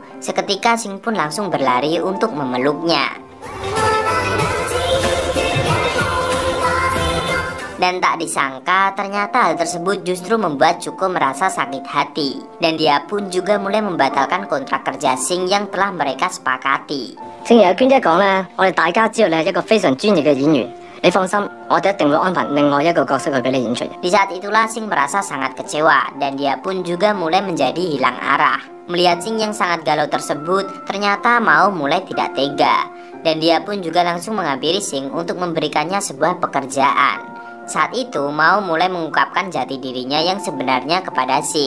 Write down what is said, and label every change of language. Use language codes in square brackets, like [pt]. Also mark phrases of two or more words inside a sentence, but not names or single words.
[id] Seketika Sing pun langsung berlari untuk memeluknya. Dan tak disangka ternyata hal tersebut justru membuat Cuko merasa sakit hati. Dan dia pun juga mulai membatalkan kontrak kerja Sing yang telah mereka sepakati. [yue] Sing 有娟姐講咧，我哋大家知道你係一個非常專業嘅演員，你放心，我哋一定會安排另外一個角色去俾你演出。 [id] Di saat itulah Sing merasa sangat kecewa dan dia pun juga mulai menjadi hilang arah. Melihat Sing yang sangat galau tersebut, ternyata Mao mulai tidak tega. Dan dia pun juga langsung menghampiri Sing untuk memberikannya sebuah pekerjaan. Saat itu Mao mulai mengungkapkan jati dirinya yang sebenarnya kepada Sing.